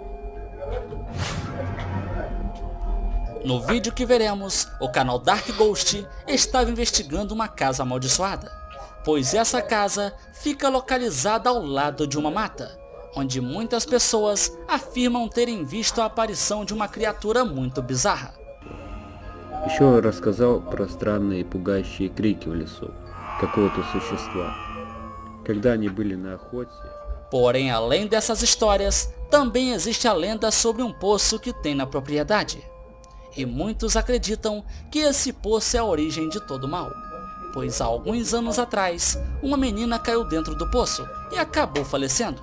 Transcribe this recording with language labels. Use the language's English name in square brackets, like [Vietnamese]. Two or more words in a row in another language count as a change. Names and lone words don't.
[Portuguese] No vídeo que veremos, o canal Dark Ghost estava investigando uma casa amaldiçoada, pois essa casa fica localizada ao lado de uma mata, onde muitas pessoas afirmam terem visto a aparição de uma criatura muito bizarra. [Russian] Еще рассказал про странные пугающие крики в лесу какого-то существа. Когда они были на охоте... [Portuguese] Porém, além dessas histórias, também existe a lenda sobre um poço que tem na propriedade. E muitos acreditam que esse poço é a origem de todo mal, pois há alguns anos atrás, uma menina caiu dentro do poço e acabou falecendo.